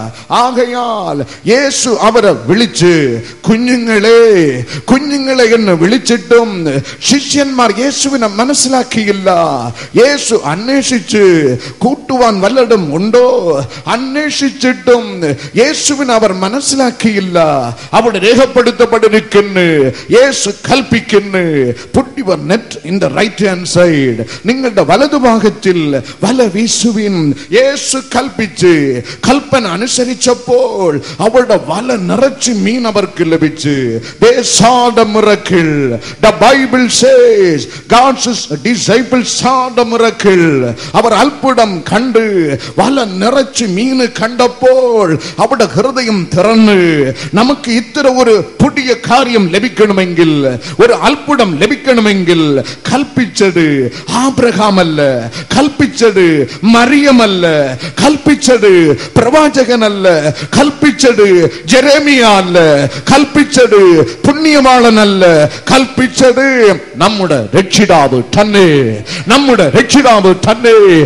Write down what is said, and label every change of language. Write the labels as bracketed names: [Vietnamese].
[Malayalam] ആകയാൽ യേശു അവരെ വിളിച്ച് കുഞ്ഞുങ്ങളെ എന്ന് വിളിച്ചിട്ടും ശിഷ്യന്മാർ യേശുവിനെ മനസ്സിലാക്കിയില്ല. യേശു അന്വേഷിച്ച് കൂട്ടുവാൻ വല്ലതും ഉണ്ടോ അന്വേഷിച്ചിട്ടും യേശുവിനെ അവർ മനസ്സിലാക്കിയില്ല. അവിടെ രേഖപ്പെടുത്തപ്പെട്ടിരിക്കുന്നു, യേശു കൽപ്പിക്കുന്നു, [English] put your net in the right hand side. [Malayalam] നിങ്ങളുടെ വലതുഭാഗത്തിൽ വല വീശുവിൻ. യേശു കൽപ്പിച്ച് കൽപ്പന അനുസരിച്ചപ്പോൾ അവരുടെ വല നിറച്ച് മീൻ അവർക്ക് ലഭിച്ചു. [English] They saw the miracle. The Bible says God's disciples saw the miracle. [Malayalam] അവർ അത്ഭുതം കണ്ട് വല നിറച്ച് മീൻ കണ്ടപ്പോൾ അവിടെ ഹൃദയം തുറന്ന്, നമുക്ക് ഇത്ര ഒരു പുതിയ കാര്യം ലഭിക്കണമെങ്കിൽ, ഒരു അത്ഭുതം ലഭിക്കണമെങ്കിൽ കൽപ്പിച്ചത് ആബ്രഹാമല്ല, കൽപ്പിച്ചത് മറിയമല്ല, കൽപ്പിച്ചത് പ്രവാചകനല്ല, കൽപ്പിച്ചത് ജെറേമിയ അല്ല, കൽപ്പിച്ചത് പുണ്യവാളനല്ല, കൽപ്പിച്ചത് നമ്മുടെ രക്ഷിതാവ് തന്നെ, നമ്മുടെ രക്ഷിതാവ് തന്നെ.